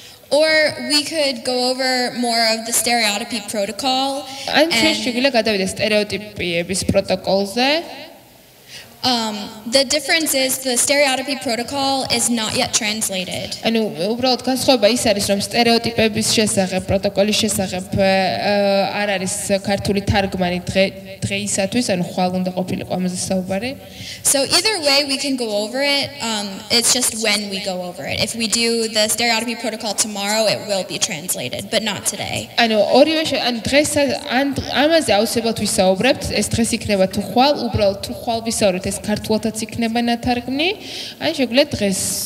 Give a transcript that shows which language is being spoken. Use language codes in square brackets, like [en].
[en] or we could go over more of the stereotypy protocol. [ka] ან ჩვენ შეგვიძლია გადავიდეთ სტერეოტიპების პროტოკოლზე. [en] The difference is the stereotypy protocol is not yet translated. [ka] ანუ უბრალოდ განსხვავება ის არის, რომ სტერეოტიპების შესახებ, პროტოკოლის შესახებ არ არის ქართული თარგმანი დღეისათვის, ანუ ხვალ უნდა ყოფილიყო ამაზე საუბარი. [en] So either way we can go over it. It's just when we go over it. If we do the stereotypy protocol tomorrow, it will be translated, but not today. [ka] ანუ ორივე ან დღეს ან ამაზე აუცილებლად ვისაუბრებთ, ეს დღეს იქნება თუ ხვალ, უბრალოდ თუ ხვალ ვისაუბრებთ, ეს ქართულადაც იქნება ნათარგმნი, ან შეგვიძლია დღეს.